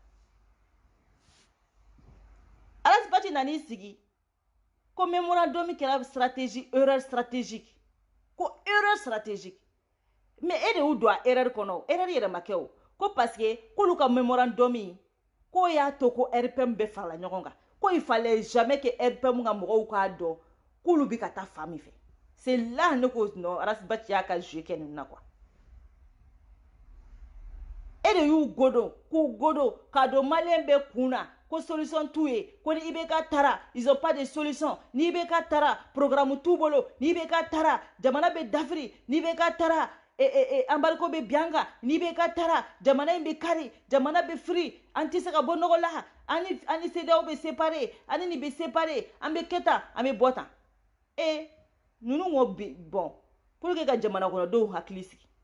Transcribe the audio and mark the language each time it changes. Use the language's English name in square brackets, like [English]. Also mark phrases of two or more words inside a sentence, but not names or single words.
[Bambara] Alasbati nani sigi ko mémorandum kɛra [French] erreur stratégique mais [Bambara] e de y'u don a erreur kɔnɔ erreur yɛrɛ ma kɛ o ko [French] parce que [Bambara] k'olu ka mémorandum ko y'a to ko RPM bɛ farala ɲɔgɔn kan ko [French] il fallait jamais que [Bambara] RPM ka mɔgɔw k'a dɔn k'olu bi ka taa fan min fɛ [French] c'est là [Bambara] ne ko non Alasbati y'a ka jouer kɛ nin na quoi e de y'u k'u godon k'a don maliyɛn bɛ kun na ko solution t'u ye ko ni IBK tara [French] ils ont pas de solution [Bambara] ni IBK tara programme t'u bolo ni IBK tara jamana bɛ dafiri ni IBK tara embargo bɛ bianga ni IBK tara jamana in bɛ kari jamana bɛ firi an tɛ se ka bɔ nɔgɔ la ani CEDEAO bɛ séparé ani nin bɛ séparé an bɛ kɛ tan an bɛ bɔ tan ninnu ko bon [French] pour que [Bambara] ka jamana kɔnɔdenw hakili sigi